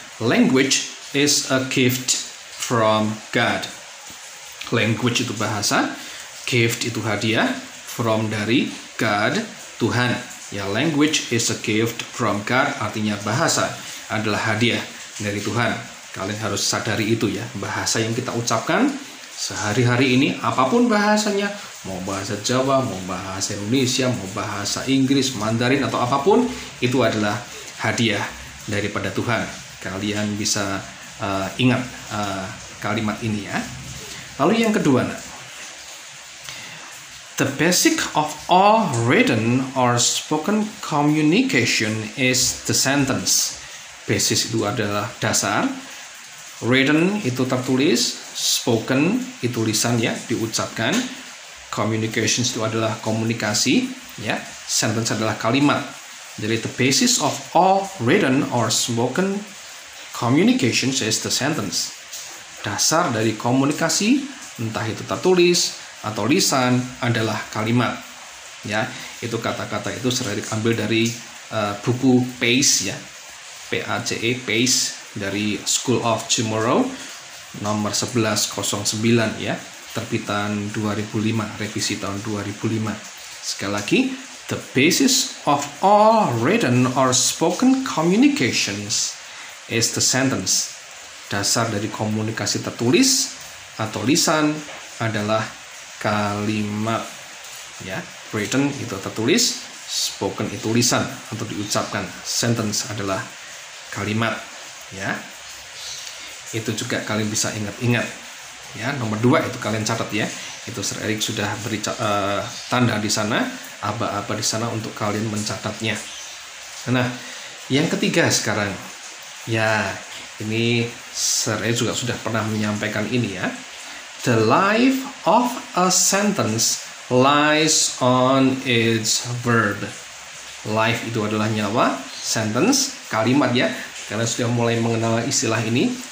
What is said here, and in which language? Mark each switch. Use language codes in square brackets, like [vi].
[en] Language is a gift from God. [id] Language itu bahasa, gift itu hadiah, from dari God, Tuhan. Ya, [en] language is a gift from God [id] artinya bahasa adalah hadiah dari Tuhan. Kalian harus sadari itu ya, bahasa yang kita ucapkan sehari-hari ini, apapun bahasanya, mau bahasa Jawa, mau bahasa Indonesia, mau bahasa Inggris, Mandarin, atau apapun, itu adalah hadiah daripada Tuhan. Kalian bisa ingat kalimat ini ya. Lalu yang kedua, [en] the basic of all written or spoken communication is the sentence. [id] Basis itu adalah dasar. Written itu tertulis, spoken itu lisan ya, diucapkan. Communications itu adalah komunikasi ya. Sentence adalah kalimat. Jadi [en] the basis of all written or spoken communications is the sentence. [id] Dasar dari komunikasi, entah itu tertulis atau lisan, adalah kalimat. Ya, itu kata-kata itu sering diambil dari buku PACE ya. PACE, PACE dari School of Tomorrow nomor 1109 ya, terbitan 2005, revisi tahun 2005. Sekali lagi, [en] the basis of all written or spoken communications is the sentence. [id] Dasar dari komunikasi tertulis atau lisan adalah kalimat ya. Written itu tertulis, spoken itu lisan atau diucapkan, sentence adalah kalimat ya. Itu juga kalian bisa ingat-ingat ya. Nomor 2 itu kalian catat ya. Itu Sir Erik sudah beri tanda di sana, aba-aba di sana untuk kalian mencatatnya. Nah, yang ketiga sekarang ya, ini Sir Erik juga sudah pernah menyampaikan ini ya. [en] The life of a sentence lies on its verb. [id] Life itu adalah nyawa, sentence kalimat ya. Kalian sudah mulai mengenal istilah ini.